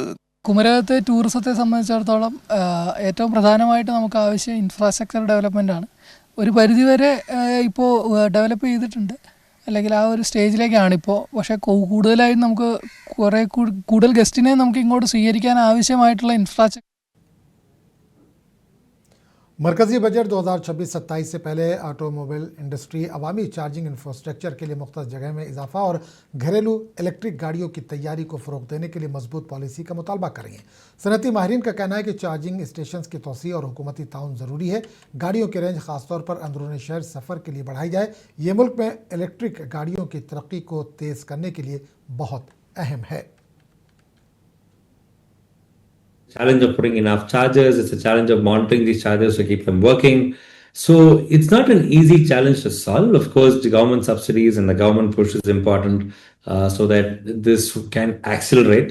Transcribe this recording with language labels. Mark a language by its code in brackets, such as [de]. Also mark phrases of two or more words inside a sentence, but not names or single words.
[ml] കുമരകത്തെ ടൂറിസത്തെ സംബന്ധിച്ചിടത്തോളം ഏറ്റവും പ്രധാനമായിട്ട് നമുക്ക് ആവശ്യം [en] infrastructure development [ml] ആണ്. ഒരു പരിധിവരെ ഇപ്പോൾ ഡെവലപ്പ് ചെയ്തിട്ടുണ്ട്, അല്ലെങ്കിൽ ആ ഒരു സ്റ്റേജിലേക്കാണ് ഇപ്പോൾ. പക്ഷേ കൂടുതലായും നമുക്ക് കൂടുതൽ ഗസ്റ്റിനെ നമുക്ക് ഇങ്ങോട്ട് സ്വീകരിക്കാൻ ആവശ്യമായിട്ടുള്ള ഇൻഫ്രാസ്ട്രക്ചർ. [ur] مرکزی بجٹ 2026-27 سے پہلے [en] automobile industry [ur] عوامی [en] charging infrastructure [ur] کے لیے مختلف جگہ میں اضافہ اور گھریلو الیکٹرک گاڑیوں کی تیاری کو فروغ دینے کے لیے مضبوط پالیسی کا مطالبہ کر رہی ہے. صنعتی ماہرین کا کہنا ہے کہ [en] charging station [ur] کی توسیع اور حکومتی تعاون ضروری ہے. گاڑیوں کی رینج خاص طور پر اندرونی شہر سفر کے لیے بڑھائی جائے. یہ ملک میں الیکٹرک گاڑیوں کی ترقی کو تیز کرنے کے لیے بہت اہم ہے. [en] Challenge of putting enough chargers, it's a challenge of monitoring these chargers to keep them working. So it's not an easy challenge to solve. Of course, the government subsidies and the government push is important so that this can accelerate.